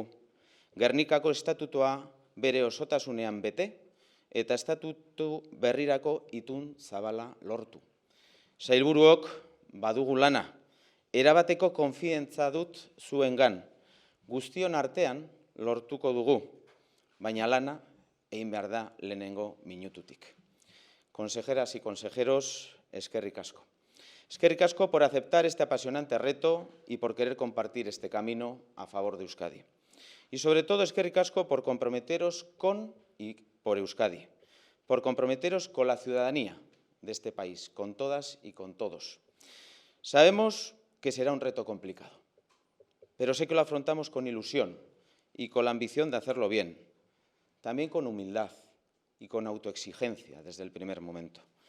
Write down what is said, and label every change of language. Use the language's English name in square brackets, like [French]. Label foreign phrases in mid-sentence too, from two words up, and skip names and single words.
[Basque] Gernikako estatutua bere osotasunean bete eta estatutu berrirako itun zabala lortu. Sailburuok badugu lana, erabateko konfiantza dut zuengan. Guztion artean lortuko dugu, baina lana egin behar da lehenengo minututik. [Spanish] Consejeras y consejeros, [Basque] eskerrik asko. Eskerrik asko [Spanish] por aceptar este apasionante reto y por querer compartir este camino a favor de Euskadi. Y sobre todo, [Basque] eskerrik asko [Spanish] por comprometeros con y por Euskadi, por comprometeros con la ciudadanía de este país, con todas y con todos. Sabemos que será un reto complicado, pero sé que lo afrontamos con ilusión y con la ambición de hacerlo bien, también con humildad y con autoexigencia desde el primer momento.